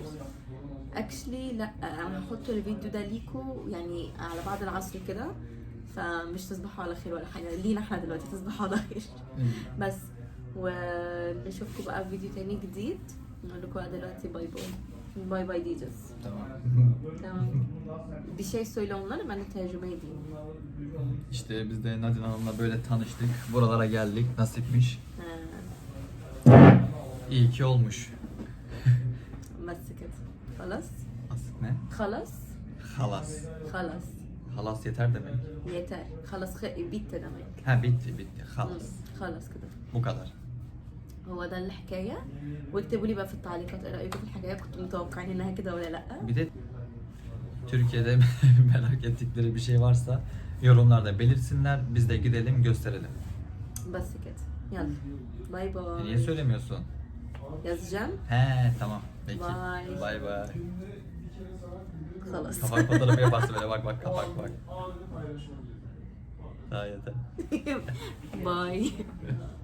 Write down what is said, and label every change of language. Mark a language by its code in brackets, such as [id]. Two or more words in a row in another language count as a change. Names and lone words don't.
[ar] اكشلي لا، انا هحط الفيديو ده ليكم يعني على بعد العصر كده، فمش تصبحوا على خير ولا حاجه، لينا احنا دلوقتي تصبحوا على خير. بس ونشوفكم بقى في فيديو تاني جديد. نقول لكم دلوقتي باي باي. [tr] bay bay diyeceğiz. Tamam. Bir şey söyle onlara, ben de tercüme edeyim. İşte biz de Nadine Hanım'la böyle tanıştık. Buralara geldik. Nasipmiş. İyi ki olmuş. [ar] بس كده. خلاص. [tr] Nasip ne? [ar] خلاص. [tr] Halas. [ar] خلاص. [tr] Halas yeter demek. yeter. خلاص bitti demek. Ha bitti. Halas. [ar] خلاص كده. [tr] Bu kadar. [ar] هو ده الحكايه. واكتبوا لي بقى في التعليقات ايه رايكم في الحكايه، كنتوا متوقعين انها كده ولا لا. [tr] Bir de Türkiye'de merak ettikleri bir şey varsa yorumlarda belirsinler. Biz de gidelim gösterelim. [ar] بس كده. يلا. باي باي. [tr] Niye söylemiyorsun? yazacağım. He tamam. Peki. Bye. Bay bay. [ar] خلاص. [tr] Kapak fotoğrafı yaparsın böyle bak kapak bak. Daha yeter. [ar] باي.